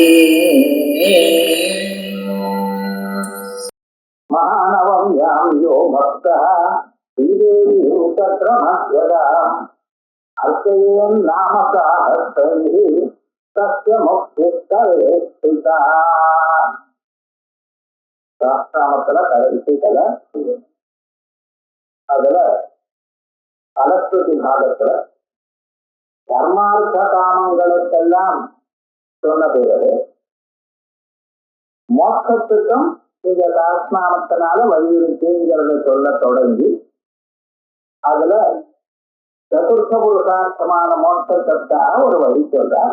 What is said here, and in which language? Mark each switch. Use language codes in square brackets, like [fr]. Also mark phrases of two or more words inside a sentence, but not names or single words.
[sa] महानवं यां यो भक्तः श्रीदेवी तत्रमस्यदा अर्चयेन् नाम साहस्रैः तस्य मुक्तिस्तरे स्थिता [ta] சாஸ்திராமத்துல கடைசி கலை அதுல பலஸ்ருதி பாகத்துல தர்மார்த்த காமங்களுக்கெல்லாம் சொன்ன பிறகு மோட்சத்துக்கும் இந்த சாஸ்திராமத்தினால வலியுறுத்திங்கிறத சொல்ல தொடங்கி அதுல சதுர்த்த புருஷார்த்தமான மோட்சத்துக்காக ஒரு வழி சொல்றார்.